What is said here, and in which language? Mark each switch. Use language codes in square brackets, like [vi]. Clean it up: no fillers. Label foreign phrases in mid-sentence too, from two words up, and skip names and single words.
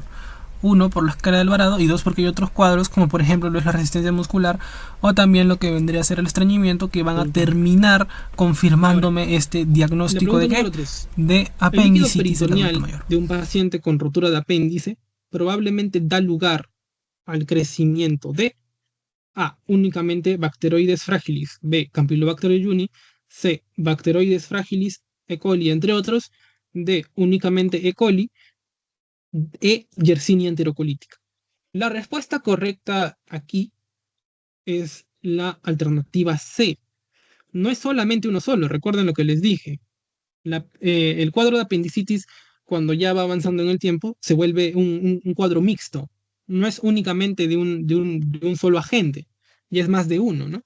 [es] 1 por la escala de Alvarado y 2 porque hay otros cuadros, como por ejemplo lo es la resistencia muscular, o también lo que vendría a ser el estreñimiento, que van a terminar confirmándome ahora este diagnóstico de qué? De apendicitis del adulto mayor. De un paciente con rotura de apéndice probablemente da lugar al crecimiento de A. Únicamente Bacteroides fragilis, B. Campylobacter jejuni, C. Bacteroides fragilis, E. coli, entre otros, D. Únicamente E. coli, E. Yersinia enterocolítica. La respuesta correcta aquí es la alternativa C. No es solamente uno solo, recuerden lo que les dije. El cuadro de apendicitis, cuando ya va avanzando en el tiempo, se vuelve un cuadro mixto. No es únicamente de un solo agente, y es más de uno, ¿no?